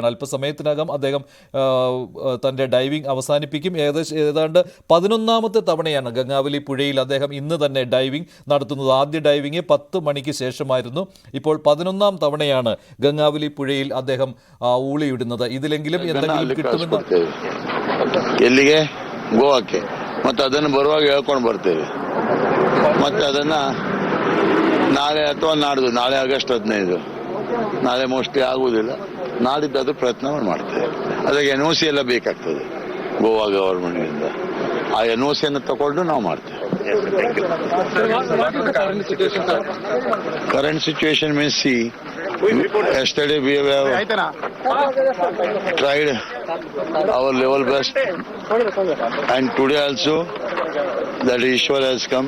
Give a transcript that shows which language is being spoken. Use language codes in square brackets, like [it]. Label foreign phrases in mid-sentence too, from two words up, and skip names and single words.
[ml] അല്പസമയത്തിനകം അദ്ദേഹം തൻ്റെ ഡൈവിംഗ് അവസാനിപ്പിക്കും. ഏതാണ്ട് 11ാമത്തെ തവണയാണ് ഗംഗാവലി പുഴയിൽ അദ്ദേഹം ഇന്ന് തന്നെ ഡൈവിംഗ് നടത്തുന്നത്. ആദ്യ ഡൈവിംഗ് 10 മണിക്ക് ശേഷമായിരുന്നു. ഇപ്പോൾ 11ാം തവണയാണ് ഗംഗാവലി പുഴയിൽ അദ്ദേഹം ഊളിയിടുന്നത്. ഇതിലെങ്കിലും എന്തെങ്കിലും കിട്ടുമെന്ന്. [kn] ಎಲ್ಲಿಗೆ? ಗೋವಾಕ್ಕೆ. ಮತ್ತೆ ಅದನ್ನು ಬರುವಾಗ ಹೇಳ್ಕೊಂಡು ಬರ್ತೇವೆ. ಮತ್ತೆ ಅದನ್ನ ನಾಳೆ ಅಥವಾ ನಾಡ್ದು, ನಾಳೆ ಆಗಸ್ಟ್ 15, ನಾಳೆ ಮೋಸ್ಟ್ಲಿ ಆಗುವುದಿಲ್ಲ, ನಾಡಿದ್ದು ಅದು ಪ್ರಯತ್ನ ಮಾಡ್ತೇವೆ. ಅದಕ್ಕೆ NOC ಎಲ್ಲ ಬೇಕಾಗ್ತದೆ ಗೋವಾ ಗವರ್ಮೆಂಟ್ನಿಂದ. ಆ NOC ಅನ್ನು ತಗೊಂಡು ನಾವು ಮಾಡ್ತೇವೆ. [en] Current situation means, see, yesterday we have tried our level best, and today also that Ishwar has come.